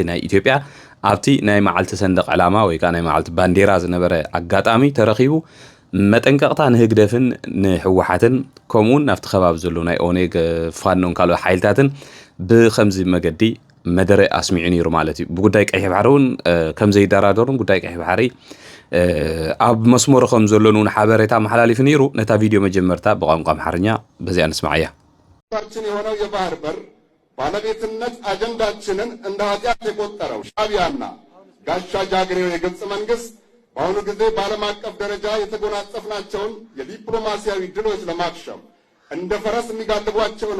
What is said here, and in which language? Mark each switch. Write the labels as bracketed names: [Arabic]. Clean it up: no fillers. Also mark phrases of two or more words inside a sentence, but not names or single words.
[Tigrinya] ናይ ኢትዮጵያ ኣብቲ ናይ መዓልቲ ሰንደቕ ዕላማ ወይ ከዓ ናይ መዓልቲ ባንዴራ ዝነበረ ኣጋጣሚ ተረኺቡ መጠንቀቕታ ንህግደፍን ንሕወሓትን ከምኡውን ናብቲ ከባቢ ዘሎ ናይ ኦኔግ ፋኖን ካልኦት ሓይልታትን ብከምዚ መገዲ መደረ ኣስሚዑ ነይሩ ማለት እዩ ብጉዳይ ቀይሕ ባሕሪ እውን ከም ዘይደራደሩን ጉዳይ ቀይሕ ባሕሪ ኣብ መስመሩ ከም ዘሎን እውን ሓበሬታ መሓላሊፉ ነይሩ ነታ ቪድዮ መጀመርታ ብቋንቋ አምሓርኛ በዚያ እንስማዕ እያ [Amharic] ታችን የሆነው የባህር በር ባለቤትነት አጀንዳችንን እንደ ኃጢአት የቆጠረው ሻዕቢያና ጋሻ ጃግሬው የግብፅ መንግስት በአሁኑ ጊዜ በዓለም አቀፍ ደረጃ የተጎናጸፍናቸውን የዲፕሎማሲያዊ ድሎች ለማክሸፍ እንደ ፈረስ የሚጋልቧቸውን